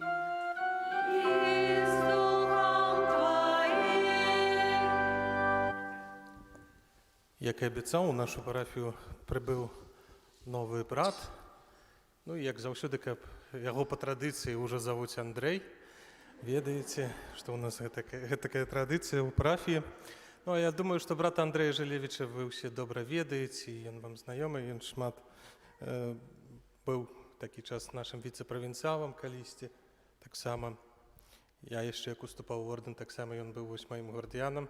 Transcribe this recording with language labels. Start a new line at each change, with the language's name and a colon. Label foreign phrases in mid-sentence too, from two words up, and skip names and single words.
Ukrainian: І з Духом Твоїм. Як і обіцяв, у нашу парафію прибув новий брат. Ну, і як завжди, його по традиції вже зовуть Андрей.
Belarusian: Ведаеце, што ў нас такая традыцыя ў парафіі. Ну, а я думаю, што брата Андрэя Жылевіча вы ўсе добра ведаеце, і ён вам знаёмы, ён шмат быў такі час нашым віцэ-правінцыялам калісьці. Таксама я яшчэ як уступаў у ордэн, таксама ён быў вось маім гвардыянам.